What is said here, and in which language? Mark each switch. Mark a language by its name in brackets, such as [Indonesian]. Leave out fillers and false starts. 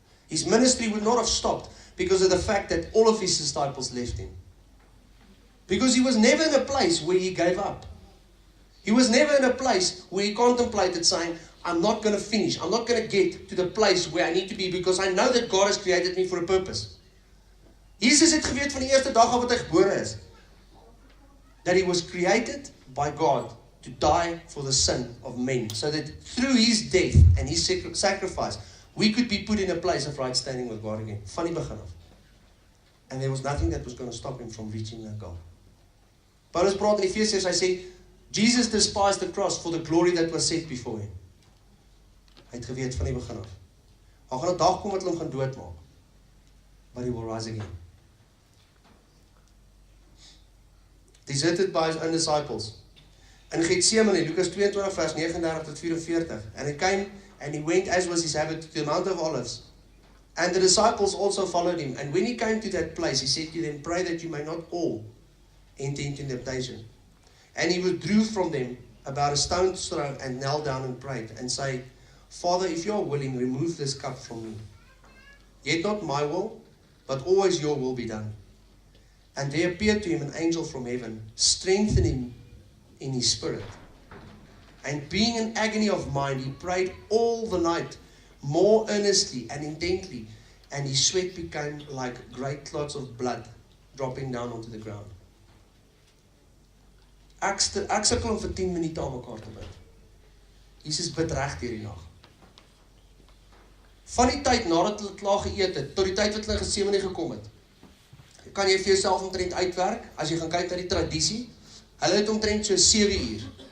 [English] His ministry would not have stopped, because of the fact that all of his disciples left him. Because he was never in a place where he gave up. He was never in a place where he contemplated saying, I'm not going to finish. I'm not going to get to the place where I need to be because I know that God has created me for a purpose. [Afrikaans] Jesus het geweet van die eerste dag af wat hy gebore is. [English] That he was created by God to die for the sin of men. So that through his death and his sacrifice, we could be put in a place of right standing with God again. [Afrikaans] Van die begin af. [English] And there was nothing that was going to stop him from reaching that goal. [Afrikaans] Paulus praat in Efesiërs, hy sê, [English] Jesus despised the cross for the glory that was set before him. [Afrikaans] Hy het geweet van die begin af. Daar gaan 'n dag kom wat hulle hom gaan doodmaak. [English] But he will rise again. Deserted by his own disciples. In Gethsemane, Lucas 22 [Afrikaans] vers 39 tot 44. [English] And he came and he went as was his habit to the Mount of Olives. And the disciples also followed him. And when he came to that place, he said to them, pray that you may not all enter into temptation. And he withdrew from them about a stone's throw and knelt down and prayed and said, Father, if you are willing, remove this cup from me. Yet not my will, but always your will be done. And there appeared to him an angel from heaven, strengthening him in his spirit. And being in agony of mind, he prayed all the night, more earnestly and intently, and his sweat became like great clots of blood dropping down onto the ground. [Afrikaans] Ek sukkel om vir 10 minute aan mekaar te bid. Jesus bid reg deur die nag. Van die tyd nadat hulle klaar geëet het, tot die tyd wat hulle in Gethsemane gekom het, kan jy vir jouself omtrent uitwerk, as jy gaan kyk na die tradisie, hulle het omtrent so 7 uur.